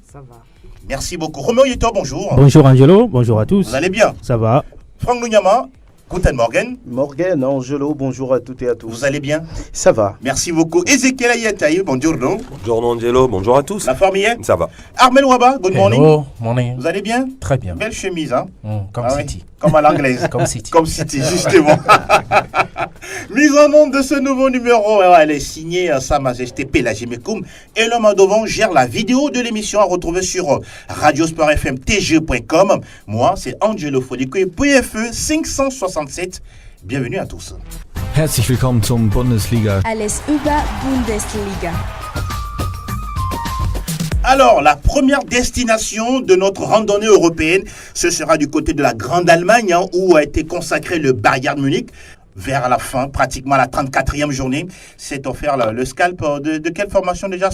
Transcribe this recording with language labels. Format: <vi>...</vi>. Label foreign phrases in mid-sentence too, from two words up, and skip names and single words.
<fr>Ça va. Merci beaucoup. Romain Yeto, bonjour. Bonjour Angelo, bonjour à tous. Vous allez bien? Ça va. Franck Lunyama,</fr> <de>Guten Morgen. Morgen, Angelo,</de> <fr>bonjour à toutes et à tous. Vous allez bien? Ça va. Merci beaucoup. Ezekiel Ayataï, bonjour. Bonjour Angelo, bonjour à tous. La forme hier? Ça va. Armel Waba,</fr> <en>good morning. Hello, morning.</en> <fr>Vous allez bien? Très bien. Belle chemise, hein? Comme City. Oui, comme à l'anglaise. Comme City. Comme City, justement. Mise en onde de ce nouveau numéro, elle est signée Sa Majesté Pelagé Mekoum et l'homme à devant gère la vidéo de l'émission à retrouver sur radiosportfmtg.com. Moi, c'est Angelo Folico et PFE 567. Bienvenue à tous.</fr> <de>Herzlich willkommen zum Bundesliga. Alles über Bundesliga.</de> <fr>Alors, la première destination de notre randonnée européenne, ce sera du côté de la Grande Allemagne, où a été consacré le Bayern Munich. Vers la fin, pratiquement la 34e journée, s'est offert le scalp de quelle formation déjà?</fr>